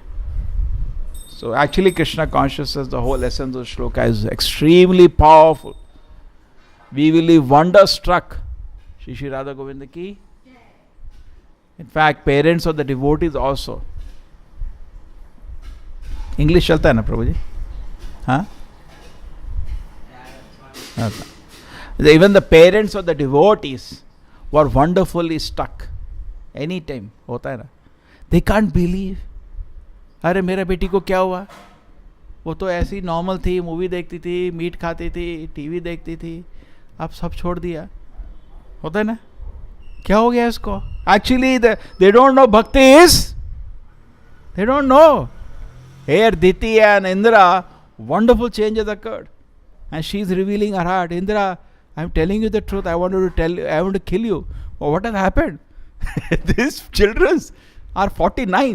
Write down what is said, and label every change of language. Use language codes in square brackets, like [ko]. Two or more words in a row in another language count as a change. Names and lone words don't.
[en] So actually Krishna consciousness, the whole essence of shloka is extremely powerful. We will be wonderstruck. Shri Shri Radha Govinda ki. In fact, parents of the devotees also. [hi] English चलता है ना प्रभुजी? Huh? [en] Even the parents of the devotees were wonderfully struck. Anytime. [hi] होता है ना. [en] They can't believe. [hi] अरे मेरा बेटी को क्या हुआ? वो तो ऐसी नॉर्मल थी, मूवी देखती थी, मीट खाती थी, टीवी देखती थी, अब सब छोड़ दिया. होता है ना? क्या हो गया इसको? [en] Actually, they don't know bhakti is. They don't know. Here, Diti and Indra, wonderful changes occurred. And she is revealing her heart. Indra, I am telling you the truth. I want to kill you. Oh, what has happened? These children are 49.